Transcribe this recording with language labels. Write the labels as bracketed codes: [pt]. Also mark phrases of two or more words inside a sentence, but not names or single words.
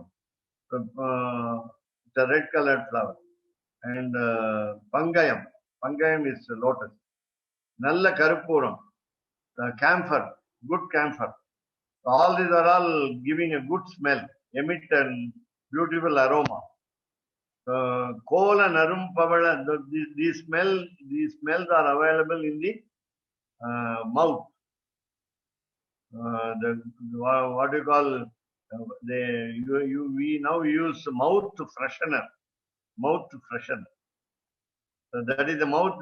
[en] So, it's a red colored flower. And pangayam. Pangayam is lotus. [ta] நல்ல கருப்பூரம். Camphor. [en] Good camphor. All these are all giving a good smell, emit a beautiful aroma. [ta] கோல நறும் பவள. [en] These smells are available in the mouth. What you call we now use mouth freshener. Mouth freshener. So that is the mouth.